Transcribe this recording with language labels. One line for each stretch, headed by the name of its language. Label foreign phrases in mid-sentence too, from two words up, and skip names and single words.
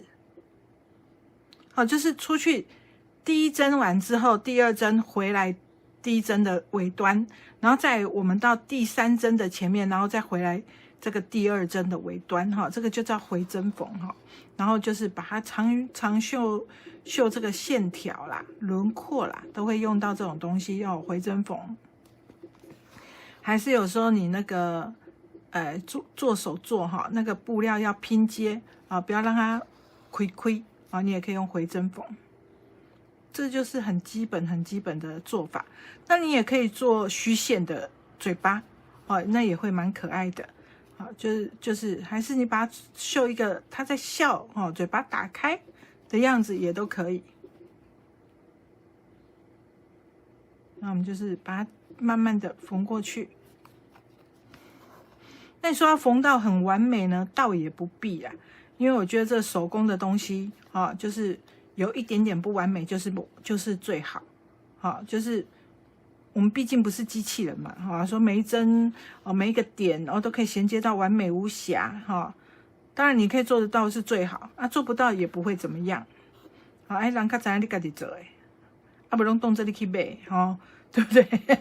Chinese: 好，就是出去第一針完之後，第二針回來第一針的尾端，然後再我們到第3針的前面，然後再回來這個第2針的尾端哈，這個就叫回針縫哈。然後就是把它長繡這個線條啦、輪廓啦，都會用到這種東西，要回針縫。還是有時候你那個做手做哈，那個布料要拼接啊，不要讓它虧。啊，你也可以用回針縫，這就是很基本的做法。那你也可以做虛線的嘴巴，哦，那也會蠻可愛的。啊，就是還是你把它繡一個他在笑哦，嘴巴打開的樣子也都可以。那我們就是把它慢慢的縫過去。那你說要縫到很完美呢，倒也不必啦。因為我覺得這手工的東西啊，就是有一點點不完美，就是最好，好，就是我們畢竟不是機器人嘛，哈，說每一針哦，每一個點哦都可以銜接到完美無瑕，哈，當然你可以做得到是最好，啊，做不到也不會怎麼樣，好，哎，人家知道你自己做的，啊，不用動這裡去買，哈，對不對？